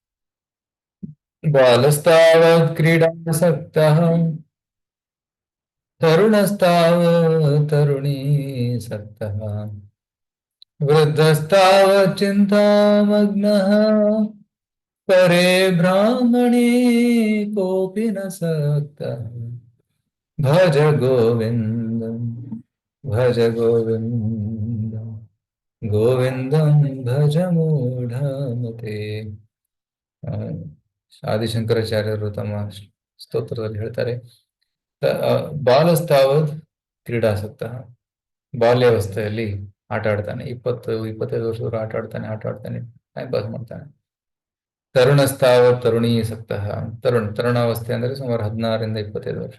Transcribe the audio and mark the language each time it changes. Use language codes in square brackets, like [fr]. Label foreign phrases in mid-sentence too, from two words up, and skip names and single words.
[sa] ಬಾಲಸ್ತಾವತ್ ಕ್ರೀಡಾಸಕ್ತಃ, ತರುಣಸ್ತಾವತ್ ತರುಣೀಸಕ್ತಃ, ವೃದ್ಧಸ್ತಾವತ್ ಚಿಂತಾಮಗ್ನಃ, ಪರೇ ಬ್ರಾಹ್ಮಣೇ ಕೋಪಿ ನ ಸಕ್ತಃ. ಭಜ ಗೋವಿಂದಂ, ಭಜ ಗೋವಿಂದಂ, ಗೋವಿಂದಂ ಭಜ ಮೂಢಮತೆ. [kn] ಆದಿಶಂಕರಾಚಾರ್ಯರು ತಮ್ಮ ಸ್ತೋತ್ರದಲ್ಲಿ ಹೇಳ್ತಾರೆ, [sa] ಬಾಲಸ್ತಾವದ್ ಕ್ರೀಡಾಸಕ್ತ, [kn] ಬಾಲ್ಯಾವಸ್ಥೆಯಲ್ಲಿ ಆಟ ಆಡ್ತಾನೆ, 20-25 ವರ್ಷದವರು ಆಟ ಆಡ್ತಾನೆ, [en] time pass [kn] ಮಾಡ್ತಾನೆ. [sa] ತರುಣಸ್ತಾವತ್ ತರುಣೀಸಕ್ತ, [kn] ತರುಣಾವಸ್ಥೆ ಅಂದ್ರೆ ಸುಮಾರು 16 ರಿಂದ 25 ವರ್ಷ.